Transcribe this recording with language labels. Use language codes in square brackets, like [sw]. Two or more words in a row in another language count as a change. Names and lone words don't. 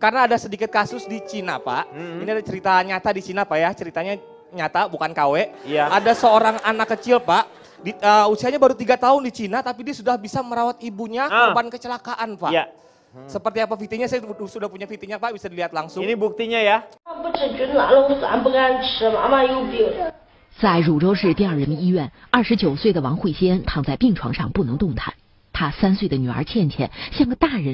[id] Karena ada sedikit kasus di Cina Pak. Ini ada cerita nyata di Cina Pak ya, ceritanya nyata bukan KW. Iya. Ada seorang anak kecil Pak, usianya baru 3 tahun di Cina tapi dia sudah bisa merawat ibunya korban kecelakaan Pak. Ya. Seperti apa VT-nya, saya sudah punya VT-nya Pak, bisa dilihat langsung. Ini buktinya ya. [zh] 在汝州市第二人民医院，29岁的王慧仙躺在病床上不能动弹，她3岁的女儿倩倩像个大人。